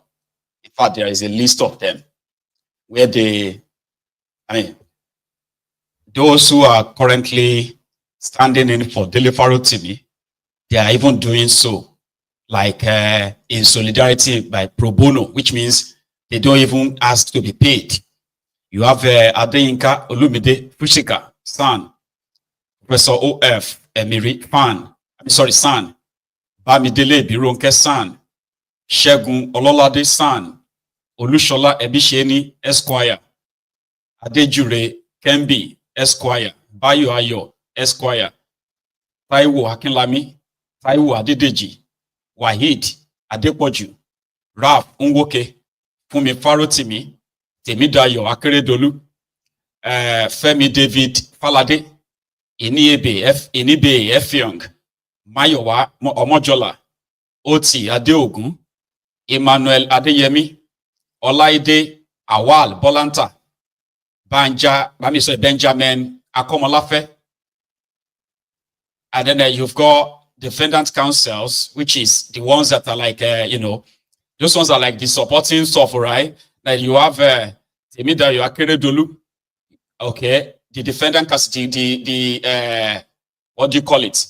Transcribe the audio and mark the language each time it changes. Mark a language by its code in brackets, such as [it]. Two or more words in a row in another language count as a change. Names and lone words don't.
[en] In fact, there is a list of them where those who are currently standing in for Dele Farotimi, they are even doing so, like in solidarity by pro bono, which means they don't even ask to be paid. You have Adeyinka Olumide Fushika, son, Professor O.F. Emiri, son, Bamidele Bironke, son, Shegun Ololade, son, Olushola Ebisheni, Esquire, Adejure Kembi, Esquire, Bayo Ayo, Esquire, Taiwo Akinlami, Taiwo Adedeji, Wahid Adepoju, Raf Unwoke, Fumi Farotimi, Temidayo Akeredolu, Femi David Falade, Enibe Effiong, Mayowa Omojola, Oti Adeogun, Emmanuel Adeyemi, Olaide Awal Bolanta, Benjamin Akomolafe. And then you've got defendant counsels, which is the ones that are like, those ones are like the supporting stuff, right? Like you have Temidayo Akeredolu, okay, the defendant custody, what do you call it?